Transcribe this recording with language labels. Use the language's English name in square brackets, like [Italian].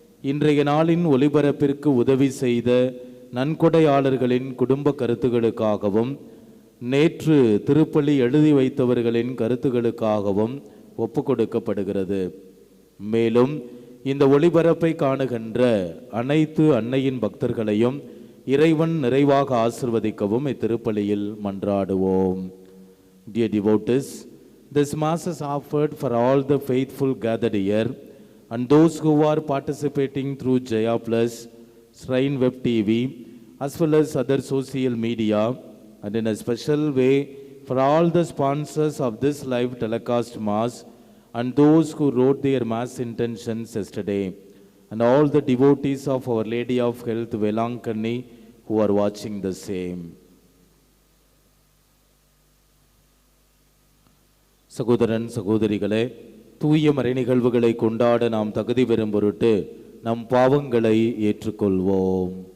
[Tamil] இன்றைய நாளின் ஒளிபரப்பிற்கு உதவி செய்த நன்கொடையாளர்களின் குடும்ப கருத்துகளுக்காகவும் நேற்று திருப்பலி எழுதி வைத்தவர்களின் கருத்துகளுக்காகவும் ஒப்பு கொடுக்கப்படுகிறது. மேலும் இந்த ஒளிபரப்பை காணுகின்ற அனைத்து அன்னையின் பக்தர்களையும் இறைவன் நிறைவாக ஆசிர்வதிக்கவும் இத்திருப்பலியில் மன்றாடுவோம். [English] Dear devotees, this mass is offered for all the faithful gathered here and those who are participating through Jaya Plus, Shrine Web TV, as well as other social media, and in a special way for all the sponsors of this live telecast mass and those who wrote their mass intentions yesterday, and all the devotees of Our Lady of Health, Velankanni, who are watching the same. [Tamil] சகோதரன் சகோதரிகளே, தூய மறை நிகழ்வுகளை கொண்டாட நாம் தகுதி பெறும் பொருட்டு நம் பாவங்களை ஏற்றுக்கொள்வோம்.